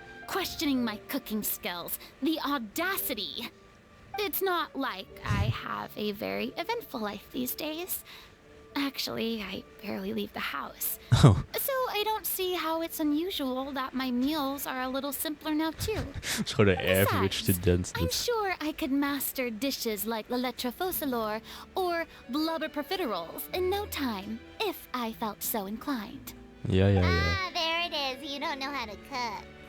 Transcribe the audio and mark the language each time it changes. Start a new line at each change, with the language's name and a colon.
English: Questioning my cooking skills. The audacity! It's not like I have a very eventful life these days. Actually, I barely leave the house. Oh, So I don't see how it's unusual that my meals are a little simpler now too.
Dutch: het is gewoon de average student.
English: I'm sure I could master dishes like la lettre faucilor or blubber profiteroles in no time, if I felt so inclined.
Dutch: Ja.
English: Ah, there it is. You don't know how to cook.